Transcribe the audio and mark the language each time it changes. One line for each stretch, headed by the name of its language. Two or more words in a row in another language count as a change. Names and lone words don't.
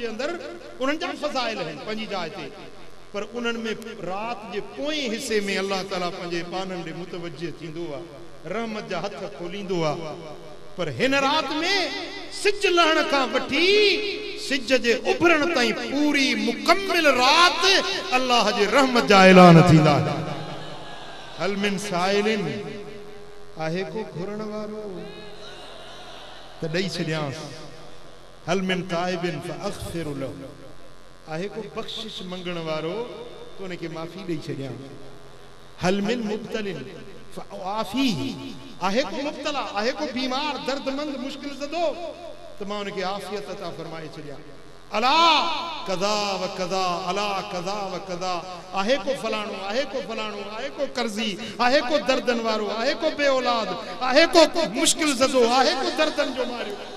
Sindhi: अंदरि उन्हनि जा फज़ाइल आहिनि पंहिंजी जाइ ते पर उन्हनि में रात जे पोएं हिसे में अल्लाह ताला पंहिंजे पाननि ॾे मुतवज्जह थींदो आहे रहमत जा हथ खोलींदो आहे पर हिन रात में सिज लहण खां वठी सिज जे उभरण ताईं पूरी मुकम्मिल रात अल्लाह जे रहमत जा ऐलान थींदा
Arabic: هل من سائلين
Sindhi: आहे को घुरण वारो त ॾेई छॾियांसि
Arabic: هل من تائبين فأغفر له
Sindhi: आहे को बख़्शिश मंगण वारो तो उनखे माफ़ी ॾेई छॾियां
Arabic: هل من مبتلين فأعافيه
Sindhi: आहे को मुब्तला आहे को बीमार दर्दमंद मुश्किल ज़दो त मां उनखे आफ़ियत अता फरमाए छॾियां
Arabic: ألا كذا وكذا ألا كذا وكذا
Sindhi: आहे को फलाणो आहे को फलाणो आहे को कर्ज़ी आहे को दर्दन वारो आहे को बे औलाद आहे को मुश्किल ज़दो आहे को दर्दन जो मारियो